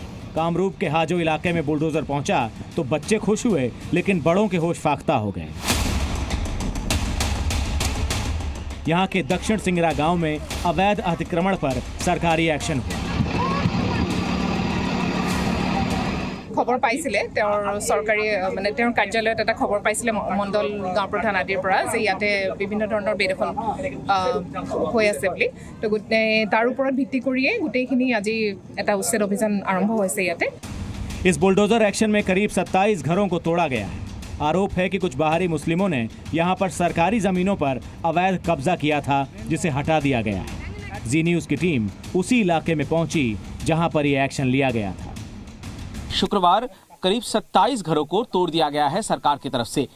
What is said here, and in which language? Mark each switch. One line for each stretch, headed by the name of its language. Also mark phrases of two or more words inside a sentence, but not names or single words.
Hindi: कामरूप के हाजो इलाके में बुलडोजर पहुंचा तो बच्चे खुश हुए, लेकिन बड़ों के होश फाख्ता हो गए। यहां के दक्षिण सिंगरा गांव में अवैध अतिक्रमण पर सरकारी एक्शन हुआ।
Assamese: খবৰ পাইছিলে চৰকাৰী মানে কাৰ্যালয়ত এটা খবৰ পাইছিলে মণ্ডল গাঁও প্ৰধান আদিৰ পৰা যে ইয়াতে বিভিন্ন ধৰণৰ বেদখল হৈ আছে বুলি। তো তাৰ ওপৰত ভিত্তি কৰিয়ে গোটেইখিনি আজি এটা উচ্ছেদ অভিযান আৰম্ভ হৈছে ইয়াতে।
Hindi: इस बुलडोजर एक्शन में करीब 27 घरों को तोड़ा गया है। आरोप है कि कुछ बाहरी मुस्लिमों ने यहां पर सरकारी जमीनों पर अवैध कब्जा किया था, जिसे हटा दिया गया है। जी न्यूज़ की टीम उसी इलाके में पहुंची जहां पर यह एक्शन लिया गया था। शुक्रवार करीब 27 घरों को तोड़ दिया गया है सरकार की तरफ से।